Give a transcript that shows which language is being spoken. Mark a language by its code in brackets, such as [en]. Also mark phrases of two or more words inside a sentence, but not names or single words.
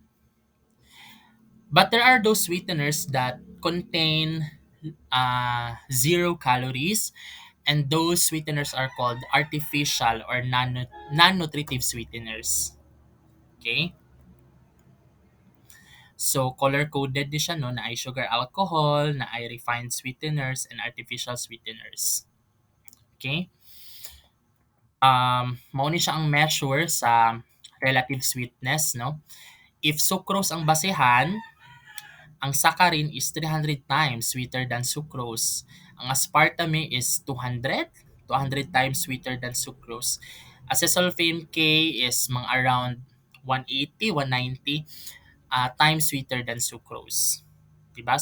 [en] But there are those sweeteners that contain zero calories, and those sweeteners are called artificial or non-nutritive sweeteners. Okay? So, color-coded [tl] din siya, [en] no, na ay sugar alcohol, na ay refined sweeteners, and artificial sweeteners. [ceb] Okay? Mao ni siya ang measure sa relative sweetness, no? [en] If sucrose [ceb] ang basehan, [en] ang saccharin is 300 times sweeter than sucrose. Ang aspartame is 200 times sweeter than sucrose. Acesulfame K is mga around 180, 190 times sweeter than sucrose. [ceb] Diba?